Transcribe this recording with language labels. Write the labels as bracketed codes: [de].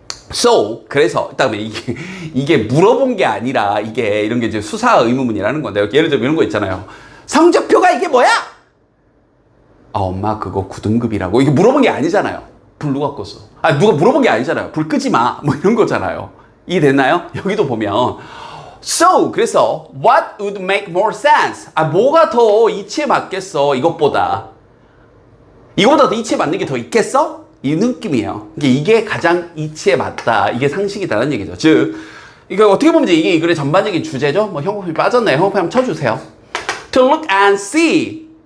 [ko] So, 그래서, 그다음에 이게 물어본 게 아니라, 이게, 이런 게 이제 수사 의문문이라는 건데, 예를 들면 이런 거 있잖아요. 성적표가 이게 뭐야? 아, 엄마, 그거 9등급이라고. 이게 물어본 게 아니잖아요. 불 누가 껐어? 아, 누가 물어본 게 아니잖아요. 불 끄지 마. 뭐 이런 거잖아요. 이해됐나요? 여기도 보면. [en] So, [ko] 그래서, [en] what would make more sense? [ko] 아, 뭐가 더 이치에 맞겠어? 이것보다 더 이치에 맞는 게 더 있겠어? 이 느낌이에요. 이게 가장 이치에 맞다. 이게 상식이다라는 얘기죠. 즉, 이거 어떻게 보면 이게 이 글의 전반적인 주제죠. 뭐 형광펜이 빠졌네요. 형광펜 한번 쳐주세요. [en] To look and see.